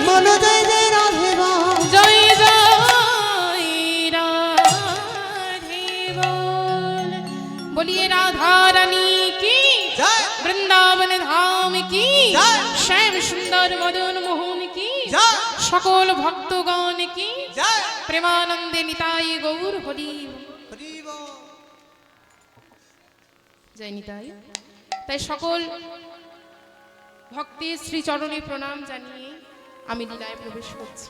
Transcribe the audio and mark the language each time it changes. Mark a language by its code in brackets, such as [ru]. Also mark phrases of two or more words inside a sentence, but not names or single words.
[hi] बोलो जय जय राधे बोल। जय जय राधे बोल। बोलिए राधा रानी की जय वृंदावन धाम की जय। श्याम सुंदर मदन मोहन की जय [bn] সকল ভক্তগণ কি जय প্রেমানন্দে নিতাই গৌর হরি হরি বোল। জয় নিতাই। তাই সকল ভক্তের শ্রীচরণে প্রণাম জানিয়ে আমি লীলায় প্রবেশ করছি।